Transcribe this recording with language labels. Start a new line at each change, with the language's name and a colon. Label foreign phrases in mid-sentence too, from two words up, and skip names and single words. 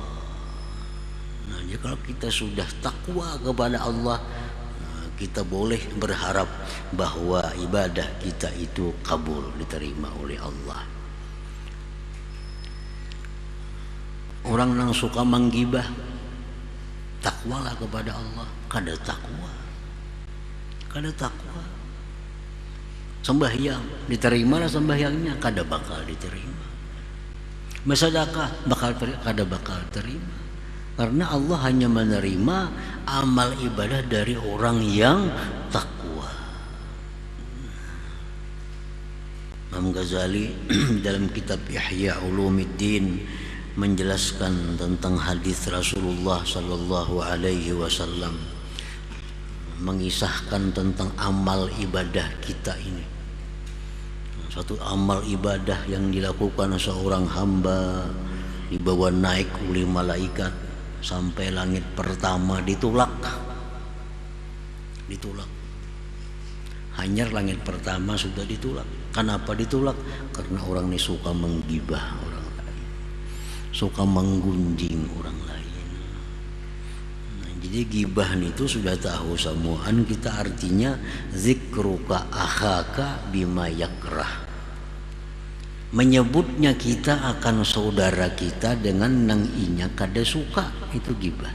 Indonesian: Nah, jadi kalau kita sudah takwa kepada Allah, kita boleh berharap bahwa ibadah kita itu kabul, diterima oleh Allah. Orang yang suka menggibah, takwalah kepada Allah.
Banjar: Kada takwa, sembahyang, diterima lah sembahyangnya, kada bakal diterima.
Indonesian: Bersedekah
Banjar: kada bakal terima,
Indonesian: karena Allah hanya menerima amal ibadah dari orang yang takwa. Imam Ghazali dalam kitab Ihya Ulumuddin menjelaskan tentang hadis Rasulullah
Arabic: صلى الله عليه وسلم,
Indonesian: mengisahkan tentang amal ibadah kita ini. Satu amal ibadah yang dilakukan seorang hamba dibawa naik oleh malaikat sampai langit pertama, ditulak. Hanya langit pertama sudah ditulak. Kenapa ditulak? Karena orang ini suka menggibah orang lain, suka menggunjing orang lain. Nah, jadi gibah itu sudah tahu semuaan kita, artinya
Arabic: ذكرك أخاك بما يكره.
Indonesian: Menyebutnya kita akan saudara kita dengan
Banjar: nang inya kada suka,
Indonesian: itu gibah.